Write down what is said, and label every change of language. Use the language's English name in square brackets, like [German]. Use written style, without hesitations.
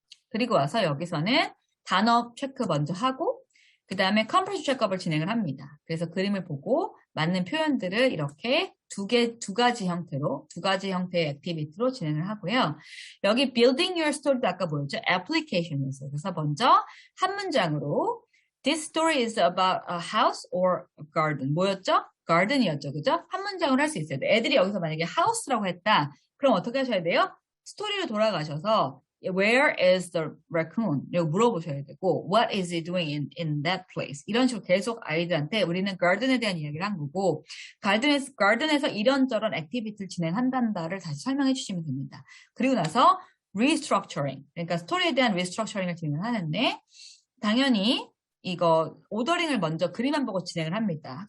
[Korean] 그리고 와서 여기서는 단어 체크 먼저 하고 그 다음에 컴프레션 체크업을 진행을 합니다. 그래서 그림을 보고 맞는 표현들을 이렇게 두 가지 형태의 액티비티로 진행을 하고요. 여기 [English] building your story [Korean] 도 아까 뭐였죠? application이었어요. 그래서 먼저 한 문장으로 [English] This story is about a house or a garden. [Korean] 뭐였죠? garden이었죠. 그죠? 한 문장으로 할 수 있어요. 애들이 여기서 만약에 house라고 했다. 그럼 어떻게 하셔야 돼요? 스토리로 돌아가셔서 [English] Where is the raccoon? [Korean] 이거 물어보셔야 되고 [English] What is he doing in that place? [Korean] 이런 식으로 계속 아이들한테 우리는 garden에 대한 이야기를 한 거고 garden에서 이런저런 액티비티를 진행한단다를 다시 설명해 주시면 됩니다. 그리고 나서 restructuring, 그러니까 스토리에 대한 restructuring을 진행을 하는데 당연히 이거 오더링을 먼저 그림만 보고 진행을 합니다.